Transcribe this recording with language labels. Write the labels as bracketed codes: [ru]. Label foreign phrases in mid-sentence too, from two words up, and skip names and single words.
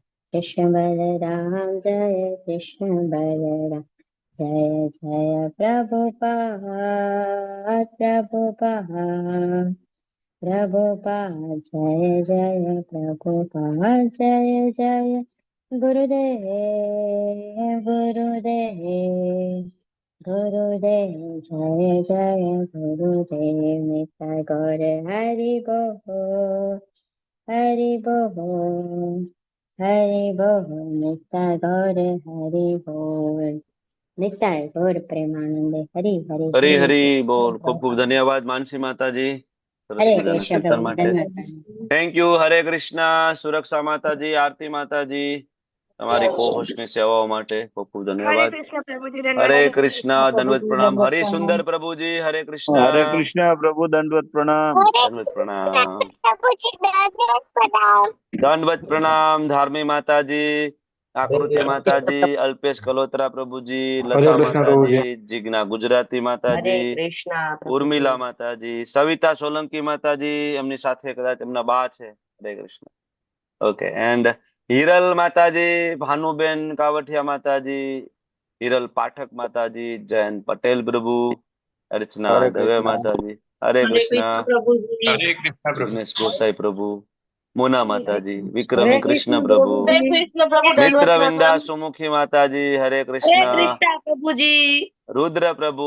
[hi] जय कृष्ण बलराम जय जय प्रभुपाद प्रभुपाद जय जय प्रभुपाद जय जय गुरुदेव गुरुदेव जय जय गुरुदेव नित्य गौर हरि बोल नित्य गौर हरि बोल नित्य गौर प्रेमानंदे हरि हरि हरी हरि हरी बोल। [gu] ખૂબ ખૂબ ધન્યવાદ માનસી માતાજી સરસ [hi] हरे [gu] મજાના [hi] कृष्ण [gu] કીર્તન [hi] प्रभु [gu] માટે। [hi] धन्यवाद [en] thank you. [hi] हरे कृष्ण। [gu] સુરક્ષા માતાજી, આરતી માતાજી, તમારી કોહોસ્ટની સેવાઓ માટે ખૂબ ખૂબ [hi] हरे [gu] ધન્યવાદ। [hi] कृष्ण प्रभु जी [gu] હરે [hi] धन्यवाद। [gu] કૃષ્ણ। દંડવત પ્રણામ। હરિ સુંદર પ્રભુજી હરે કૃષ્ણ। [hi] हरे कृष्णा प्रभु दंडवत प्रणाम। [gu] દંડવત પ્રણામ। [hi] दंडवत प्रणाम धार्मी माताजी, आकृति माताजी, अल्पेश कलोत्रा प्रभुजी, हरे लता कृष्णा प्रभु जी। माताजी, जिग्ना गुजराती माताजी, उर्मिला माताजी, सविता सोलंकी माताजी, [gu] એમની સાથે કદાચ એમના બા છે। [hi] हरे कृष्ण। [en] ok and [hi] हिरल माताजी, भानुबेन कावठिया माताजी, हिरल पाठक माताजी, जयंत पटेल प्रभु, अर्चना हरे दवे कृष्णा। माताजी, हरे कृष्ण। प्रभु जी। हरे कृष्णा प्रभु। जिग्नेश गोसाई प्रभु, मोना माताजी, हरे विक्रमी कृष्ण कृष्ण प्रभु, प्रभु जी। हरे कृष्ण प्रभु दंडवत मित्रविंदा प्रणाम। सुमुखी माताजी, हरे हरे कृष्ण। कृष्ण प्रभु जी। रुद्र प्रभु,